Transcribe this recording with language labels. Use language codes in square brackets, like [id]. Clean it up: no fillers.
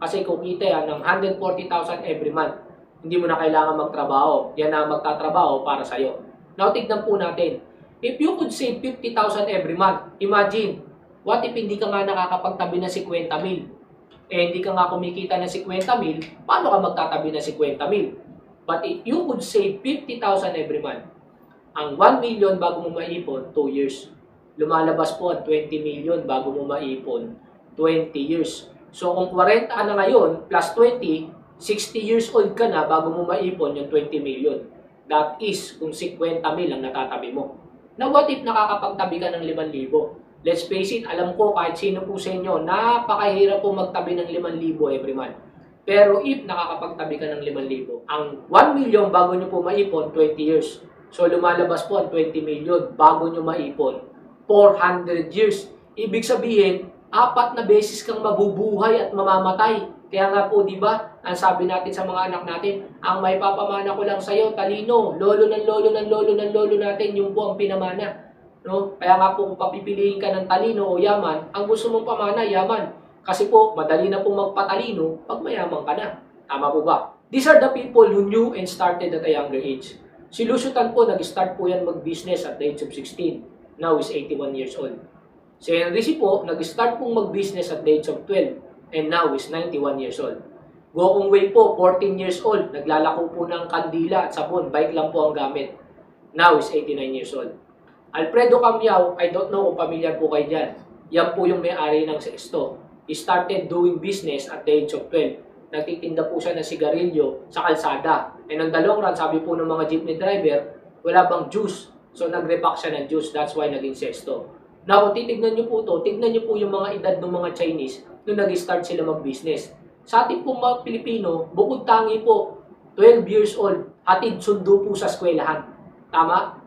[tl] Kasi kumita yan ng 140,000 [en] every month. [tl] Hindi mo na kailangan magtrabaho. Yan na magtatrabaho para sa'yo. Now, tignan po natin. [en] If you could save 50,000 every month, imagine, what if [tl] hindi ka nga nakakapagtabi ng 50,000? Hindi ka nga kumikita ng 50,000, paano ka magtatabi ng 50,000? [en] But if you could save 50,000 every month, [tl] ang 1 million bago mo maipon, 2 years. Lumalabas po ang 20 million bago mo maipon, 20 years. So kung 40 ka na ngayon, plus 20, 60 years old ka na bago mo maipon yung 20 million. [en] That is, [tl] kung 50,000 ang natatabi mo. [en] Now, what if [tl] nakakapagtabi ka ng 5,000? [en] Let's face it, [tl] alam ko kahit sino po sa inyo, napakahirap po magtabi ng 5,000 [en] every month. [tl] Pero if nakakapagtabi ka ng 5,000, ang 1 million bago nyo po maipon, 20 years. So, lumalabas po ang 20 million bago nyo maipon, 400 years. Ibig sabihin, 4 na beses kang mabubuhay at mamamatay. Kaya nga po, di ba, ang sabi natin sa mga anak natin, ang may papamana ko lang sa'yo, talino, lolo ng lolo ng lolo ng lolo natin, yung po ang pinamana. No? Kaya nga po, kung papipiliin ka ng talino o yaman, ang gusto mong pamana, yaman. Kasi po, madali na pong magpatalino pag mayaman ka na. Tama po ba? [en] These are the people who knew and started at a younger age. [tl] Si Lucio Tan po, nag-start po yan mag-business [en] at the age of 16. Now is 81 years old. [tl] Si Henry C. po, nag-start pong mag-business [en] at the age of 12. And now is 91 years old. Go Kong Wei po, 14 years old. [tl] Naglalako po ng kandila at sabon. Bike lang po ang gamit. [en] Now is 89 years old. Alfredo Camiao, I don't know [tl] kung pamilyar po kayo dyan. Yan po yung may-ari ng Sexto. [en] He started doing business at the age of 12. [tl] Nagtitinda po siya ng sigarilyo sa kalsada. [en] And on the long run, [tl] sabi po ng mga jeepney driver, wala bang juice? So nag-repack siya ng juice. [en] That's why [tl] naging Sexto. Now, kung titignan nyo po to, tignan nyo po yung mga edad ng mga Chinese nung nag-start sila mag-business. Sa ating pong mga Pilipino, bukod tangi po, 12 years old, hatid sundo po sa eskwelahan. Tama?